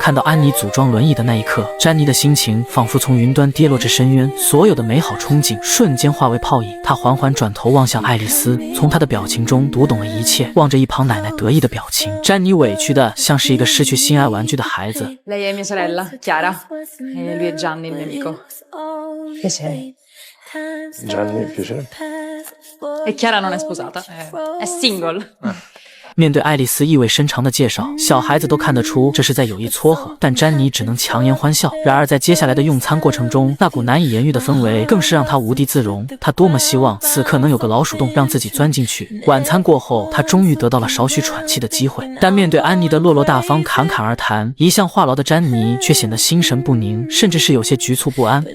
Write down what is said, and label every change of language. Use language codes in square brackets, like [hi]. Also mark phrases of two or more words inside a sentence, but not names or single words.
[zh] 看到安妮组装轮椅的那一刻，詹妮的心情仿佛从云端跌落至深渊，所有的美好憧憬瞬间化为泡影。她缓缓转头望向爱丽丝，从她的表情中读懂了一切。望着一旁奶奶得意的表情，詹妮委屈的像是一个失去心爱玩具的孩子。 [it] Lei è mia sorella, Chiara. E lui è Gianni, il mio amico. Piacere. Gianni, piacere. E Chiara non è sposata, è single. [zh] 面对爱丽丝意味深长的介绍，小孩子都看得出这是在有意撮合，但詹妮只能强颜欢笑。然而在接下来的用餐过程中，那股难以言喻的氛围更是让她无地自容。她多么希望此刻能有个老鼠洞让自己钻进去。晚餐过后，她终于得到了少许喘气的机会，但面对安妮的落落大方、侃侃而谈，一向话痨的詹妮却显得心神不宁，甚至是有些局促不安。